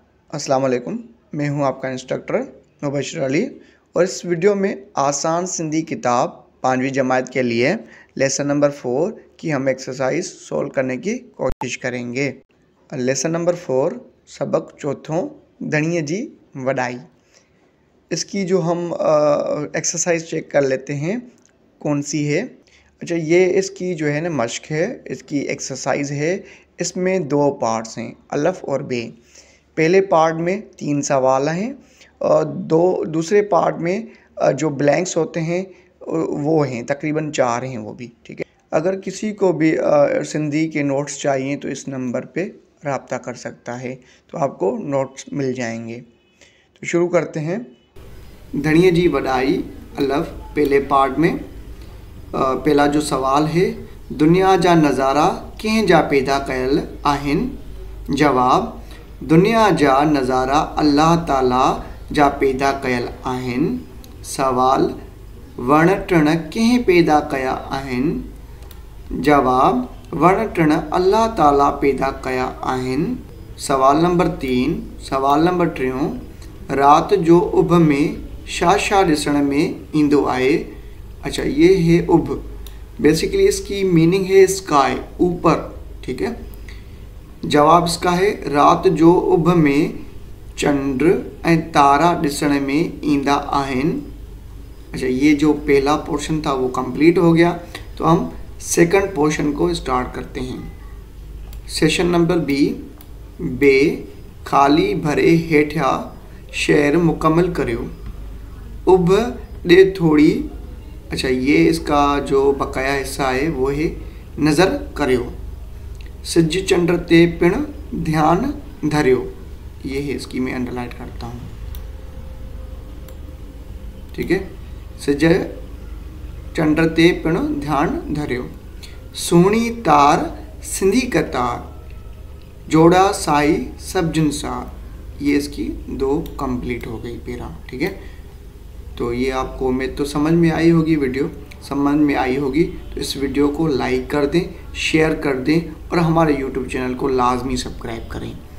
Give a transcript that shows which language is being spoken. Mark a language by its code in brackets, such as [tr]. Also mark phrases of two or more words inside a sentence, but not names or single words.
[ur] السلام علیکم، میں ہوں آپ کا انسٹرکٹر مبشر علی اور اس ویڈیو میں آسان سندھی کتاب 5ویں جماعت کے لیے [en] lesson number [ur] 4 کی ہم [en] exercise solve [ur] کرنے کی کوشش کریں گے. [en] lesson number [sd] 4 सबक चौथों धणीअ जी वॾाई। [ur] اس کی جو ہم [en] exercise check [ur] کر لیتے ہیں کون سی ہے. اچھا، یہ اس کی جو ہے نا مشق ہے، اس کی ایکسرسائز ہے. اس میں 2 پارٹس ہیں، الف اور بے۔ پہلے پارٹ میں 3 سوال ہیں اور دوسرے پارٹ میں جو بلینکس ہوتے ہیں وہ ہیں تقریباً 4 ہیں وہ بھی، ٹھیک ہے. اگر کسی کو بھی سندھی کے نوٹس چاہیے تو اس نمبر پہ رابطہ کر سکتا ہے، تو آپ کو نوٹس مل جائیں گے. تو شروع کرتے ہیں. [sd] धणीअ जी वॾाई [ur] الف پہلے پارٹ میں پہلا جو سوال ہے, [sd] दुनिया जा नज़ारा कंहिं जा पैदा कयल आहिनि। जवाब, दुनिया जा नज़ारा अल्लाह ताला जा पैदा कयल आहिनि। सवाल, वण टिण कंहिं पैदा कया आहिनि। जवाब, वण टिण अल्लाह ताला पैदा कया आहिनि। सवाल नंबर 3, सवाल नंबर 3, रात जो उभ में छा छा ॾिसण में ईंदो आहे। [ur] اچھا، یہ ہے اُبھ، بیسکلی اس کی مینِنگ ہے اسکائی، اوپر، ٹھیک ہے. جواب اس کا ہے [sd] रात जो उभ में चंद्र ऐं तारा ॾिसण में ईंदा आहिनि। [ur] اچھا، یہ جو پہلا پورشن تھا وہ کمپلیٹ ہو گیا، تو ہم [en] second portion [ur] کو اسٹارٹ کرتے ہیں. [en] session number [sd] बे, खाली भरे हेठिया शेर मुकम्मल करियो। उभ ॾे थोड़ी। [ur] اچھا، یہ اس کا جو بقایا حصہ ہے وہ ہے [sd] नज़र करियो। सिज चंड ते पिण ध्यान धरियो। [ur] یہ ہے اس کی، میں انڈرلائن کرتا ہوں، ٹھیک ہے. [sd] सिज चंड ते पिण ध्यान धरियो। सुहिणी तार सिंधी कतार, जोड़ा साई सब जिनसार। [ur] یہ اس کی 2 کمپلیٹ ہو گئی پیرا، ٹھیک ہے۔ تو یہ آپ کو میں تو سمجھ میں آئی ہوگی، ویڈیو سمجھ میں آئی ہوگی، تو اس ویڈیو کو لائک کر دیں، شیئر کر دیں اور ہمارے YouTube چینل کو لازمی سبسکرائب کریں.